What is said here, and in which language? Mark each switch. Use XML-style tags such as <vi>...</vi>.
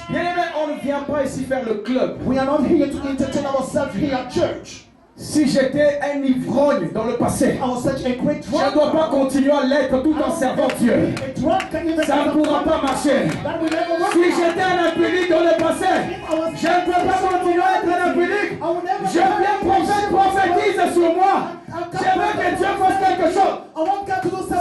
<fr>Bien aimé, on ne vient pas ici faire le club.</fr> <en>We are not here to entertain ourselves here at church.</en> <fr>Si j'étais un ivrogne dans le passé,</fr> <en>I was such a great</en> <fr>je ne dois pas continuer à l'être tout en servant Dieu. Ça ne pourra pas marcher. Si j'étais un impudique dans le passé, je ne peux pas continuer à être un impudique. Je viens prophétise sur moi. Je veux que Dieu fasse quelque chose.</fr>